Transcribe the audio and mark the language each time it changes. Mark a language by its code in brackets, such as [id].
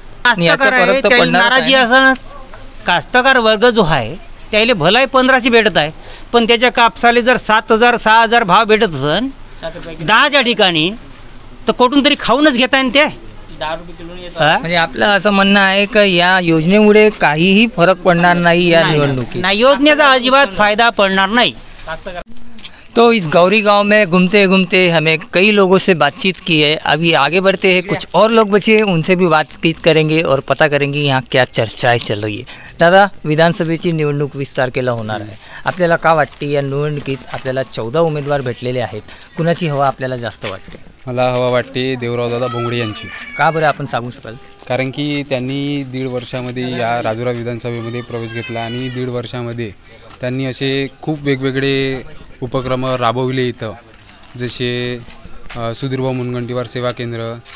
[mr] कास्तकार नाराजी असणच. कास्तकार वर्ग जो आहे त्याला भलाई 1500 भेटत आहे, पण त्याच्या कापसाले जर 7000 6000 भाव भेटत असन 10च्या ठिकाणी, तर कुठून तरी खाऊनच घेता येईल ते. 10 रुपये किलो. म्हणजे आपलं असं म्हणणं आहे का या योजनेमुळे काहीही फरक पडणार नाही या निवडणुकीत? नाही, योजनेचा अजिबात फायदा पडणार नाही. [hi] तो इस गौरी गांव में घूमते घूमते हमें कई लोगों से बातचीत की है. अभी आगे बढ़ते हैं, कुछ और लोग बचे हैं, उनसे भी बातचीत करेंगे और पता करेंगे यहाँ क्या चर्चाएं चल रही है. [mr] दादा, विधानसभेची निवडणूक 20 तारखेला होणार आहे. आपल्याला का वाटते या निवडणुकीत आपल्याला 14 उमेदवार भेटलेले आहेत, कुणाची हवा आपल्याला जास्त वाटते? मला हवा वाटते देवरावदादा भोंगडे यांची. का बरं आपण सांगू शकाल? कारण की त्यांनी 1.5 वर्षामध्ये या राजुरा विधानसभेमध्ये प्रवेश घेतला आणि 1.5 वर्षामध्ये त्यांनी असे खूप वेगवेगळे उपक्रम राबवले इथं, जसे सुधीरभाऊ मुनगंटीवार सेवा केंद्र.